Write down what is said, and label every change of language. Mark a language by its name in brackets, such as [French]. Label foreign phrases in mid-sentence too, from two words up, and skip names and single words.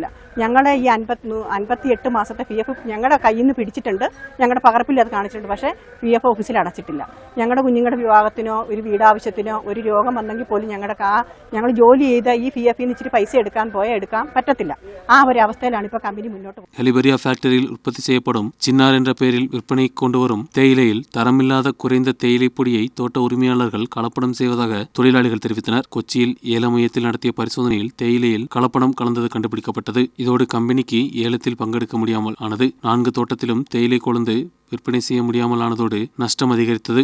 [Malayalam] ഞങ്ങളുടെ ഈ 58 മാസത്തെ PF ഞങ്ങളുടെ കയ്യിൽ നിന്ന് പിടിച്ചിട്ടുണ്ട്. ഞങ്ങളുടെ പകർപ്പിൽ അത് കാണിച്ചിട്ടുണ്ട്. പക്ഷേ PF ഓഫീസിൽ അടച്ചിട്ടില്ല. ഞങ്ങളുടെ കുഞ്ഞുങ്ങളുടെ വിവാഹത്തിനോ ഒരു വീടാവശ്യത്തിനോ ഒരു രോഗം വന്നെങ്കിൽ പോലും ഞങ്ങൾ ജോലി ചെയ്ത ഈ PF ന്ന് ഇച്ചിരി പൈസ എടുക്കാൻ പറ്റത്തില്ല. ആ ഒരു അവസ്ഥയിലാണ് ഇപ്പോൾ കമ്പനി മുന്നോട്ട് പോകുന്നത്. ഹെലിബരിയ ഫാക്ടറിയിൽ ഉற்பത്തി ചെയ്യപ്പെടും [Tamil] ചിന്നാർ என்ற பெயரில் விற்பனைக்கு கொண்டு வரும் தேயிலையில் தரமில்லாத குறைந்த தேயிலை பொடியை தோட்ட உரிமையாளர்கள் கலப்படம் செய்வதாக தொழிலாளிகள் தெரிவித்தனர். கொச்சியில் ஏல மையத்தில் நடத்திய பரிசோதனையில் தேயிலையில் கலப்படம் கலந்தது கண்டுபிடிக்கப்பட்டது. இதோடு கம்பெனிக்கு ஏலத்தில் பங்கெடுக்க முடியாமல் ஆனது. 4 தோட்டத்திலும் தேயிலை கொழுந்து விற்பனை செய்ய முடியாமல் ஆனதோடு நஷ்டம் அதிகரித்தது.